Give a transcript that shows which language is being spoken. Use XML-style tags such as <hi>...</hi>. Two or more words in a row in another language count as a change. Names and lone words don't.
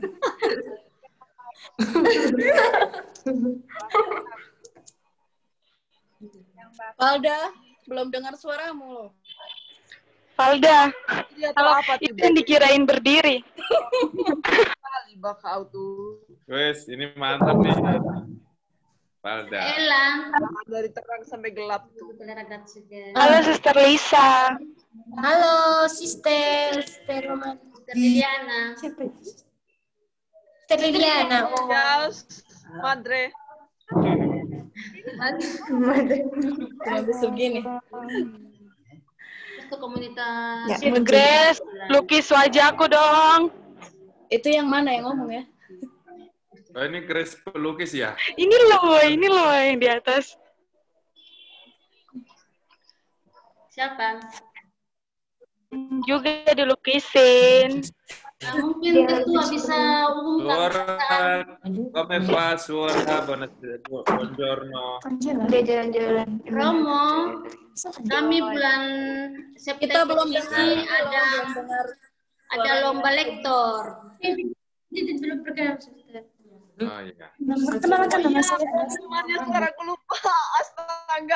<id>Valda, belum dengar suaramu loh. Valda, Halo, itu yang dikirain berdiri. Bakau tuh. Wes, ini mantap nih. Valda. Dari terang sampai gelap tuh. Halo, Sister Lisa. Halo, Sister Roman. Sister Liliana. Siapa? Sister Liliana. Yes, Madre. Cuma bisa begini. Itu komunitas. Ya, Grace, lukis wajahku dong. Itu yang mana yang ngomong ya? Oh, ini Grace pelukis ya? Ini loh yang di atas. Siapa? Juga dilukisin. Nah, mungkin ketua bisa umumkan.</id> <it>Come fa, suara, buongiorno.</it> <id>Udah jalan-jalan. Romo, kami bulan September belum ini dengar ada lomba lektor. Belum perkenal. Oh iya. Perkenalkan nama saya. Gimana suara aku lupa? Astaga.</id>